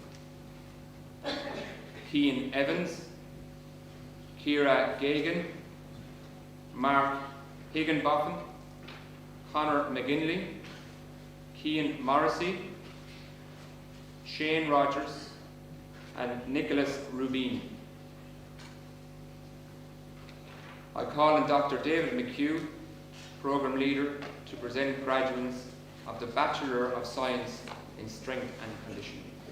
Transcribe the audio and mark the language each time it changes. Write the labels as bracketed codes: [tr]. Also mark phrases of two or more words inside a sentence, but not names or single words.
[en] Cian Evans, Ciara Gagan, Mark Higginbotham, Conor McGinley, Cian Morrissey, Shane Rogers, and Nicholas Rubin. I call on Dr. David McHugh, Programme Leader, to present graduates of the Bachelor of Science in Strength and Conditioning.